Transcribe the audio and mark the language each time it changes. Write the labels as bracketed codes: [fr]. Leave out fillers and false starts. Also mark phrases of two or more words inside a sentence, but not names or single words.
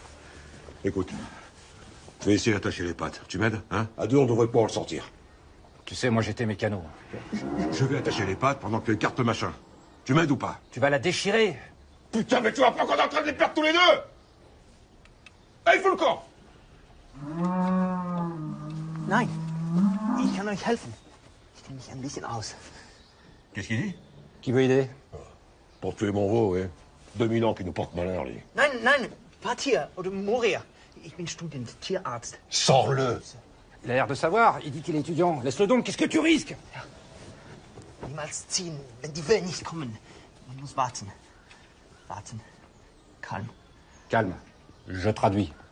[fr] Écoute, je vais essayer d'attacher les pattes. Tu m'aides, hein? À 2, on devrait pouvoir le sortir. Tu sais, moi j'étais mécano. Je vais attacher les pattes pendant que tu écartes le machin. Tu m'aides ou pas? Tu vas la déchirer. Putain, mais tu vois pas qu'on est en train de les perdre tous les deux? Allez, il faut le camp! [de] Nein, ich kann euch helfen. Ich kenne mich ein bisschen aus. [fr] Qu'est-ce qu'il dit? Qui veut aider? Pour tuer mon veau, oui. 2000 ans qui nous porte malheur, lui. [de] Nein, nein, pas Tier oder Moria. Ich bin Student-Tierarzt. [fr] Sors-le! Il a l'air de savoir. Il dit qu'il est étudiant. Laisse-le donc. Qu'est-ce que tu risques? [de] Niemals ziehen, wenn die Wellen nicht kommen. Man muss warten. Warten. [fr] Calme. Calme. Je traduis.